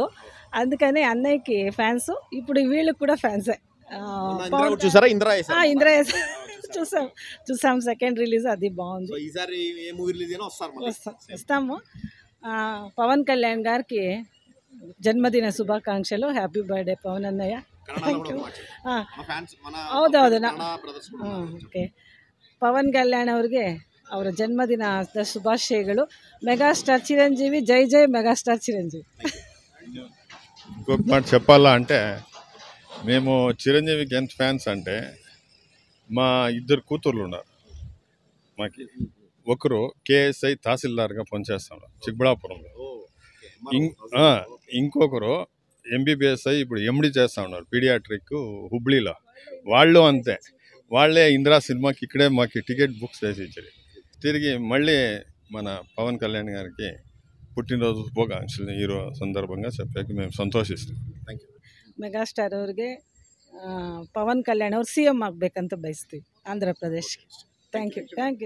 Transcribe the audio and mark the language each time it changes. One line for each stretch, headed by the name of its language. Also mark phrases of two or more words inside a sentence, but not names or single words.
Telugu: అందుకని అన్నయ్యకి ఫ్యాన్స్. ఇప్పుడు వీళ్ళకి కూడా ఫ్యాన్సే. ఇంద్ర చూసాం సెకండ్ రిలీజ్, అది బాగుంది. వస్తాము. పవన్ కళ్యాణ్ గారికి జన్మదిన శుభాకాంక్షలు.
English: happy birthday
Telugu: పవన్ అన్నయ్య.
Kannada: ಹೌದೌದು ಓಕೆ. ಪವನ್ ಕಲ್ಯಾಣ್ ಅವ್ರಿಗೆ ಅವರ ಜನ್ಮದಿನ ಶುಭಾಶಯಗಳು.
Telugu: మెగాస్టార్ చిరంజీవి, జై జై మెగాస్టార్ చిరంజీవి. ఇంకొక మాట చెప్పాలా అంటే, మేము చిరంజీవికి ఎంత ఫ్యాన్స్ అంటే, మా 2 కూతుర్లు ఉన్నారు. మాకు ఒకరు కేఎస్ఐ తహసీల్దార్గా పనిచేస్తాడు చిక్బళాపురంలో. ఇంకొకరు ఎంబీబీఎస్ అయ్యి ఇప్పుడు ఎండి చేస్తూ ఉన్నారు పీడియాట్రిక్ హుబ్లీలో. వాళ్ళు అంతే, వాళ్ళే ఇందిరా సినిమాకి ఇక్కడే మాకు టికెట్ బుక్ చేసి ఇచ్చారు. తిరిగి మళ్ళీ మన పవన్ కళ్యాణ్ గారికి పుట్టినరోజు శుభాకాంక్షలు ఈ సందర్భంగా చెప్పాక మేము ಸಂತೋಷಿಸ್ತೀವಿ.
English: thank you.
Kannada: ಮೆಗಾಸ್ಟಾರ್ ಅವ್ರಿಗೆ ಪವನ್ ಕಲ್ಯಾಣ್ ಅವ್ರು ಸಿ ಎಂ ಆಗಬೇಕಂತ ಬಯಸ್ತೀವಿ ಆಂಧ್ರ ಪ್ರದೇಶ್ಗೆ.
English: thank you.